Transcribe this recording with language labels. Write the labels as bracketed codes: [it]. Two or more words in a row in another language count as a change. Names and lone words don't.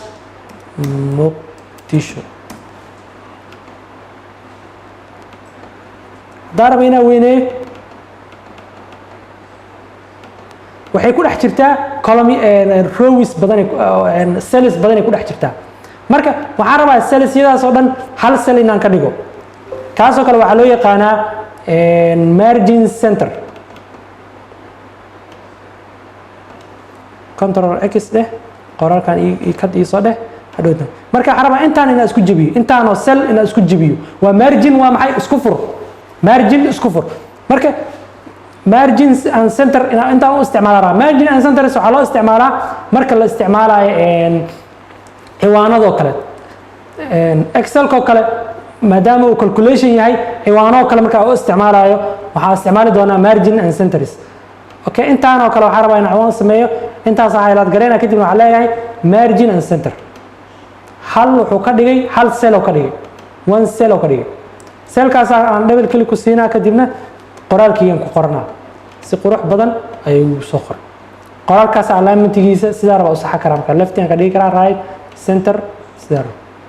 [so] haddaan rabo inaan weyneeyo waxay ku dhex jirtaa rows badan cells badan ay ku dhex jirtaa marka waxaan rabaa cells-yadaas oo dhan hal cell inaan ka dhigo kaasoo kale waxaa loo yaqaanaa [en] margin center control x [so] dheh qoraalkan kad iisoo dheh hadhowta marka waxaan rabaa intaan inaan isku jebiyo intaanoo cell inaan isku jebiyo waa margin waa maxay isku fur margin isku fur marka [en] margin and [so] center intaan u isticmaalaa [en] margin and center [so] waxaa loo isticmaalaa marka la isticmaalayo ciwaanadoo kale excelkoo kale maadaama uu calculation yahay ciwaanoo kale markaa u isticmaalayo waxaa isticmaali doonaa [en] margin and centers okay [so] intaanoo kale waxaan rabaa inaan ciwaan sameeyo intaas highlight gareena kadib waxaa leeyahay [en] margin and center [so] hal wuxuu ka dhigay hal cell oo ka dhigay [en] one cell [so] oo ka dhigay cellkaas aan [en] double click [so] ku siinaa kadibna qoraalkiigan ku qoranaa si qurux badan ayuu soo qoray qoraalkaas alignment-giisa sidaa raba u saxa karaa marka left aan ka dhigi karaa [en] right center [so] sidaa raba